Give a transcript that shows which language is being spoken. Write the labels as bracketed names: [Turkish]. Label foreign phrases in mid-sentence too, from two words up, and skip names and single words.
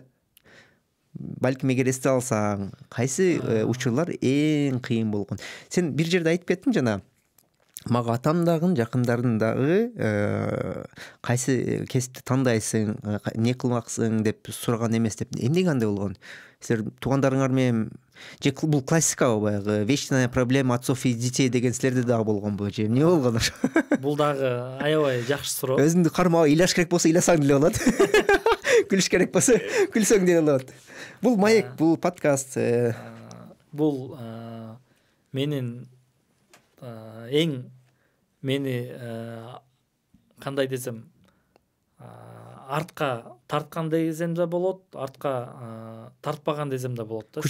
[Kyrgyz] Балким эгер эсте алсаң, кайсы учурлар эң кыйын болгон? Сен бир жерде айтып кеттиң жана мага атам дагы, жакындарың дагы кайсы кесипти тандайсың, эмне кылмаксың деп сураган эмес деп. Эмнеге андай болгон? Силер туугандарыңар менен же бул классика баягы [Russian] вечная проблема отцов и детей [Kyrgyz] деген силерде дагы болгонбу же эмне болгон ошо? Бул дагы аябай жакшы суроо. Өзүңдү кармап ыйлаш керек болсо ыйласаң деле болот. Күлүш керек болсо күлсөң деле болот. Бул маек, бул подкаст. Бул менин эң мени кандай десем, артка тарткан десем да болот, артка тартпаган десем да болот да.